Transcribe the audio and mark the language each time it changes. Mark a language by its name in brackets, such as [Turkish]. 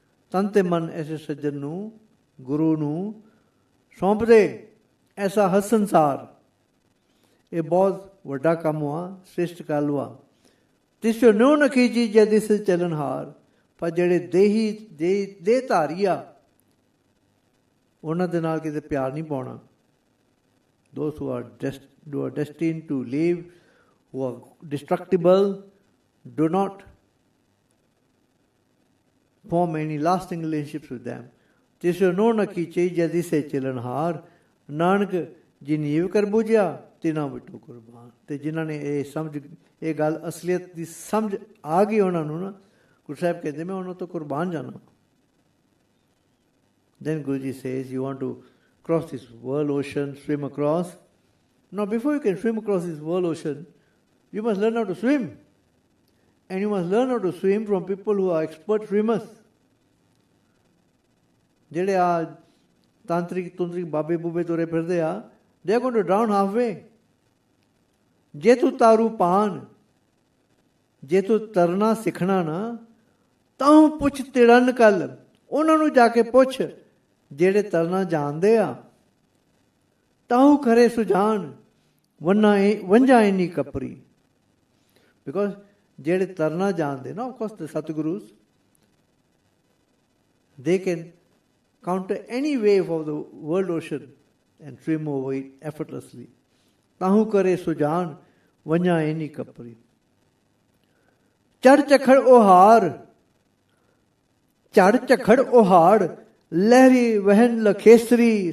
[Punjabi] ਤਨ ਤੇ ਮਨ ਐਸੇ ਸੱਜਣ ਨੂੰ, ਗੁਰੂ ਨੂੰ ਸੌਂਪ ਦੇ, ਐਸਾ ਹਸਨਸਾਰ। ਇਹ ਬਹੁਤ ਵੱਡਾ ਕੰਮ ਵਾ, ਸ੍ਰਿਸ਼ਟ ਕਾਲ ਵਾ। ਤਿਸੋ ਨੋ ਨ ਕੀਜੀ ਜੈ ਦਿਸ ਚੱਲਣਹਾਰ। ਪਰ ਜਿਹੜੇ ਦੇਹ ਧਾਰੀ ਆ, ਉਹਨਾਂ ਦੇ ਨਾਲ ਕਿਤੇ ਪਿਆਰ ਨਹੀਂ ਪਾਉਣਾ। [English] Those who are destined to live, who are destructible, do not form any lasting relationships with them. [Punjabi] ਤਿਸੋ ਨੋ ਨ ਕੀਜੀ ਜੈ ਦਿਸ ਚੱਲਣਹਾਰ। ਨਾਨਕ ਜੀ ਨੀਵ ਕਰ ਬੁਝਿਆ ਤਿਨਾਂ ਵਿਟੋ ਕੁਰਬਾਨ। ਤੇ ਜਿਨ੍ਹਾਂ ਨੇ ਇਹ ਗੱਲ ਅਸਲੀਅਤ ਦੀ ਸਮਝ ਆ ਗਈ ਉਹਨਾਂ ਨੂੰ ਨਾ, ਗੁਰੂ ਸਾਹਿਬ ਕਹਿੰਦੇ ਮੈਂ ਉਹਨਾਂ ਤੋਂ ਕੁਰਬਾਨ ਜਾਣਾ। [English] Then Guruji says, you want to cross this world ocean, swim across. Now before you can swim across this world ocean, you must learn how to swim. And you must learn how to swim from people who are expert swimmers. [Punjabi] ਜਿਹੜੇ ਆ ਤਾਂਤਰਿਕ ਬਾਬੇ ਬੂਬੇ ਤੁਰੇ ਫਿਰਦੇ ਆ, [English] they are going to drown halfway. [Punjabi] ਜੇ ਤੂੰ ਤਾਰੂ ਪਾਨ, ਜੇ ਤੂੰ ਤਰਨਾ ਸਿੱਖਣਾ ਨਾ, ਤਾਂ ਪੁੱਛ ਤਿੜਨ ਕੱਲ। ਉਹਨਾਂ ਨੂੰ ਜਾ ਕੇ ਪੁੱਛ ਜਿਹੜੇ ਤਰਨਾ ਜਾਣਦੇ ਆ। ਤਾਹੂ ਖਰੇ ਸੁਝਾਨ ਵੰਝਾ ਇੰਨੀ ਕਪਰੀ। [English] because [Punjabi] ਜਿਹੜੇ ਤਰਨਾ ਜਾਣਦੇ ਨਾ, [English] Of course the Satgurus, they can counter any wave of the world ocean and swim over it effortlessly. [Punjabi] ਤਾਹੂ ਕਰੇ ਸੁਝਾਨ ਵੰਝਾ ਇੰਨੀ ਕਪਰੀ। ਚੜ ਚਖੜ ਉਹਾੜ, ਝੜ ਝਖੜ ਉਹਾੜ, ਲਹਿਰੀ ਵਹਿਣ ਲਖੇਸਰੀ।